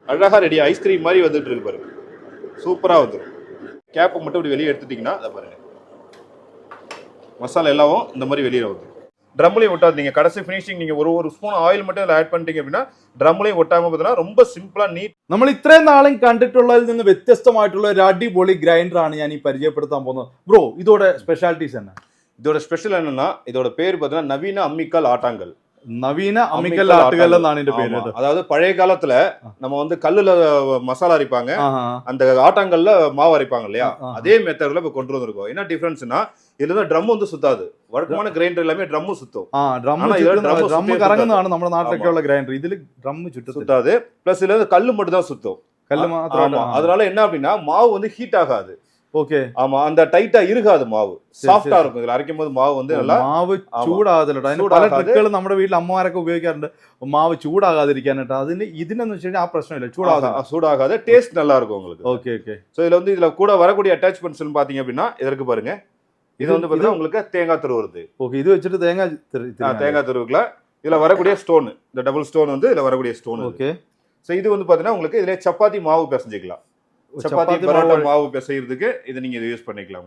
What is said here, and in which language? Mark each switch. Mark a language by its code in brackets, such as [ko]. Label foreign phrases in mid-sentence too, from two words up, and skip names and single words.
[ta] அழகாக [en] ready ice cream [ta] மாதிரி வந்துட்டு இருக்கு பாருங்க, சூப்பராக வந்துடும். கேப்பை மட்டும் இப்படி வெளியே எடுத்துட்டிங்கன்னா அதை பாருங்க, மசாலா எல்லாவும் இந்த மாதிரி வெளியே வந்து ட்ரம்லையும் ஒட்டாது. நீங்கள் கடைசி ஃபினிஷிங் நீங்கள் ஒரு [en] spoon oil [ta] மட்டும் அதில் ஆட் பண்ணிட்டீங்க அப்படின்னா ட்ரம்லையும் ஒட்டாமல் பார்த்தீங்கன்னா ரொம்ப [en] simple neat. [ml] നമ്മൾ ഇത്രയും നാളും കണ്ടിട്ടുള്ളതിൽ നിന്ന് വ്യത്യസ്തമായിട്ടുള്ള ഒരു അടിപൊളി ഗ്രൈൻഡർ ആണ് ഞാൻ ഈ പരിചയപ്പെടുത്താൻ പോകുന്നത്. [ta] ബ്രോ இதோட ஸ்பெஷாலிட்டிஸ் என்ன? இதோட ஸ்பெஷல் என்னன்னா, இதோட பேர் பார்த்தீங்கன்னா நவீன அம்மிக்கல் ஆட்டாங்கல். நவீன அம்மிக்கல் ஆட்டுகள் தான் இந்த பேர். அதாவது பழைய காலத்துல நம்ம வந்து கல்லுல மசாலா அரைப்பாங்க, அந்த ஆட்டாங்கல்ல மாவு அரைப்பாங்க இல்லையா, அதே மெத்தட்ல இப்ப கொண்டு வந்திருக்கோம். என்ன டிஃபரன்ஸ்னா, இதுல வந்து ட்ரம் வந்து சுத்தாது. வழக்கமான கிரைண்டர் எல்லாமே ட்ரம் சுத்தும். [ml] ட்ரம் கறங்குന്നതാണ് നമ്മുടെ നാട്ടിലൊക്കെ ഉള്ള ഗ്രൈൻഡർ. ഇതില് ட்ரம் [ta] சுத்தாது. பிளஸ் இதுல கல்லு மட்டும் தான் சுத்தும். கல்லு மாத்திரம். அதனால என்ன அப்படின்னா மாவு வந்து ஹீட் ஆகாது. ஓகே. ஆமா, அந்த டைட்டா இருக்காது, மாவு சாஃப்ட்டா இருக்கும். இதுல அரைக்கும் போது மாவு வந்து நல்லா [ml] മാവ് ചൂടാകത്തില്ല. അതിന് പല ട്രിക്കുകൾ നമ്മുടെ വീട്ടിൽ അമ്മമാരൊക്കെ ഉപയോഗിക്കാറുണ്ട് മാവ് ചൂടാകാതിരിക്കാനായിട്ട്. ഇതിനെന്ന് വെച്ചാൽ ആ പ്രശ്നമില്ല, [ta] சூடாகாது, டேஸ்ட் நல்லா இருக்கும் உங்களுக்கு. ஓகே ஓகே. சோ இதுல வந்து இதுல கூட வரக்கூடிய அட்டாச்மெண்ட்ஸ் பாத்தீங்க அப்படின்னா இதற்கு பாருங்க, இது வந்து பாத்தீங்கன்னா உங்களுக்கு தேங்காய் துருவுறது. ஓகே, இது வச்சுட்டு தேங்காய் துருவுக்குலாம் இதுல வரக்கூடிய ஸ்டோன், இந்த [en] double stone [ta] வந்து இதுல வரக்கூடிய ஸ்டோன். ஓகே. சோ இது வந்து பாத்தீங்கன்னா உங்களுக்கு இதுல சப்பாத்தி மாவு பிசைஞ்சிக்கலாம். சப்பாத்தி பரோட்டா மாவு பிசைறதுக்கு இதை நீங்க யூஸ் பண்ணிக்கலாம்.